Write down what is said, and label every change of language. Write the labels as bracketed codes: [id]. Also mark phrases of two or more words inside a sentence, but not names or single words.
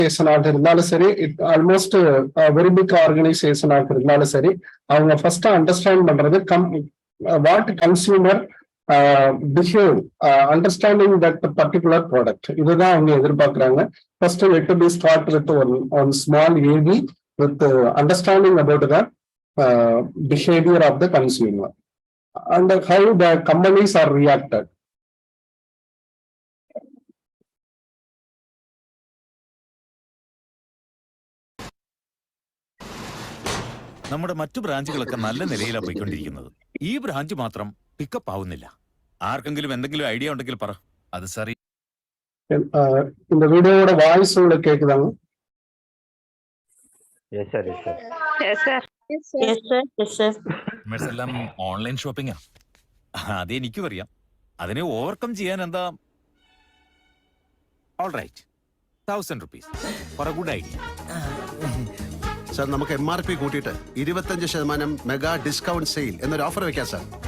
[ta] ஆக இருந்தாலும் சரி, [en] almost very big organisation [ta] ஆக இருந்தாலும் சரி, அவங்க [en] first understand பண்றது what consumer behave, understanding that particular product. [ta] இதுதான் அவங்க எதிர்பார்க்கிறாங்க. [en] first let to be start with one small AV with understanding about the behaviour of the consumer and how the companies are reacted. [ml] നമ്മുടെ മറ്റു ബ്രാഞ്ചുകളൊക്കെ നല്ല നിലയിലാണ് പോയിക്കൊണ്ടിരിക്കുന്നത്. ഈ ബ്രാഞ്ച് മാത്രം പിക്കപ്പ് ആവുന്നില്ല. ആർക്കെങ്കിലും എന്തെങ്കിലും ഐഡിയ ഉണ്ടെങ്കിൽ പറ. [ta] அது சரி. இந்த வீடியோவோட வாய்ஸ் உங்களுக்கு கேக்குதாங்க? [en] yes sir, yes sir, yes sir, yes sir, yes sir. [ml] എല്ലാം ഓൺലൈൻ ഷോപ്പിംഗാ. അതെനിക്കും അറിയാം. അതിനെ ഓവർകം ചെയ്യാൻ എന്താ? [en] all right, 1000 rupees for a good idea. [ml] സാർ, നമുക്ക് MRP കൂട്ടിയിട്ട് 25% [en] mega discount sale [ml] എന്നൊരു ഓഫർ വെക്കാം സാർ.